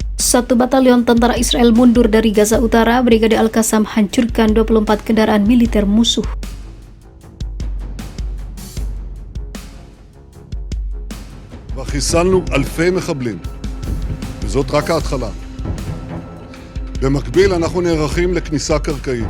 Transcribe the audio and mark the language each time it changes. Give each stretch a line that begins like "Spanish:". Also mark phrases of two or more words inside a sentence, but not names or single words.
Indonesian: Satu batalion tentara Israel mundur dari Gaza Utara. Brigade Al-Qassam hancurkan 24 kendaraan militer musuh.
Hebrew: וחיסלנו אלפי מחבלים, וזאת רק ההתחלה. במקביל אנחנו נערכים לכניסה קרקעית.